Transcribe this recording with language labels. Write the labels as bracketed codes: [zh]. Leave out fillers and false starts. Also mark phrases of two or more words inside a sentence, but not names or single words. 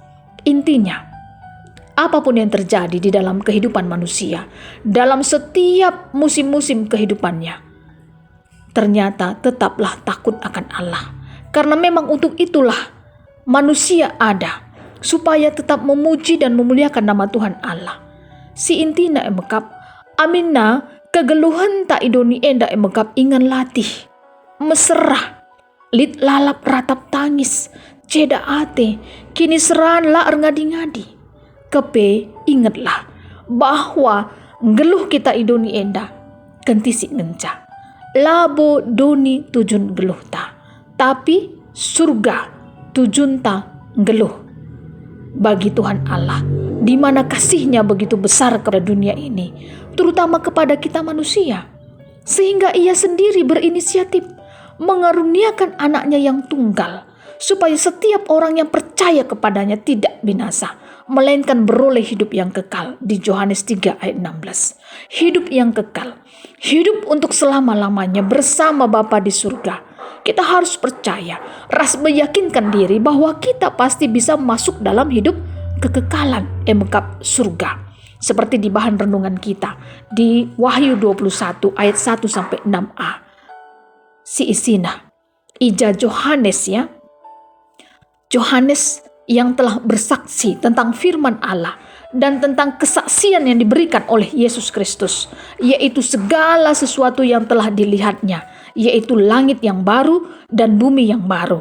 [id] Intinya, apapun yang terjadi di dalam kehidupan manusia, dalam setiap musim-musim kehidupannya, ternyata tetaplah takut akan Allah. Karena memang untuk itulah manusia ada, supaya tetap memuji dan memuliakan nama Tuhan Allah. [btx] Si intina Emekap, aminna kegeluhan tak idoni enda Emekap ingan latih, mesrah, lit lalap ratap tangis, ceda ate, kini seran la ngadi-ngadi. Kepe [id] ingatlah bahwa [btx] geluh kita idoni enda kentisi ngenca. Labo doni tujun geluh ta, tapi surga tujun ta geluh. [id] Bagi Tuhan Allah, di mana kasihnya begitu besar kepada dunia ini, terutama kepada kita manusia, sehingga ia sendiri berinisiatif mengaruniakan anaknya yang tunggal, supaya setiap orang yang percaya kepadanya tidak binasa, melainkan beroleh hidup yang kekal. Di Yohanes 3 ayat 16. Hidup yang kekal, hidup untuk selama-lamanya bersama Bapa di surga. Kita harus percaya, meyakinkan diri bahwa kita pasti bisa masuk dalam hidup kekekalan Emekap surga. Seperti di bahan renungan kita di Wahyu 21 ayat 1-6a. [btx] Si isina ija [id] Yohanes ya, Yohanes yang telah bersaksi tentang firman Allah dan tentang kesaksian yang diberikan oleh Yesus Kristus, yaitu segala sesuatu yang telah dilihatnya, yaitu langit yang baru dan bumi yang baru.